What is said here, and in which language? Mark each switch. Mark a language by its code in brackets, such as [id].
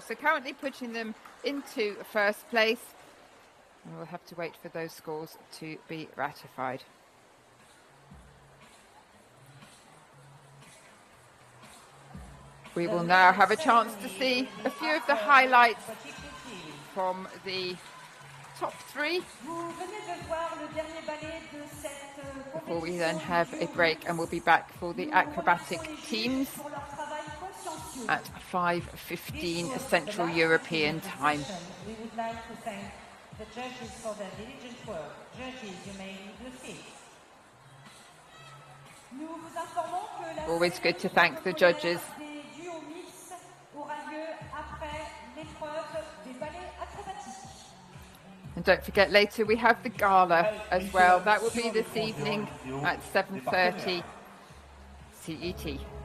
[en] So currently putting them into first place. And we'll have to wait for those scores to be ratified. We will now have a chance to see a few of the highlights from the top three. [fr] Vous venez de voir le dernier ballet de cette [en] Before we then have a break, and we'll be back for the acrobatic teams at 5:15 Central European time. We would like to thank the judges for their diligent work. Judges, you may leave your seats. [fr] Nous vous informons que la [en] Always good to thank the judges. [fr] des duos mix aura lieu après l'épreuve des ballets acrobatiques. [en] And don't forget, later we have the gala as well. That will be this evening at 7:30 CET.